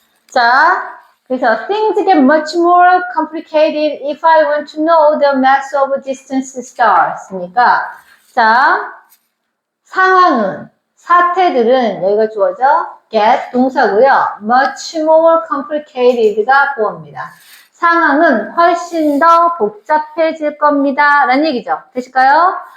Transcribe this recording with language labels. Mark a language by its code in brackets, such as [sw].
[ko] 자, 그래서 [en] things get much more complicated if I want to know the mass of distant stars. [ko] 그러니까 자, 상황은 사태들은 여기가 주어져 get 동사고요. much more complicated가 보어입니다. 상황은 훨씬 더 복잡해질 겁니다. 라는 얘기죠. 되실까요?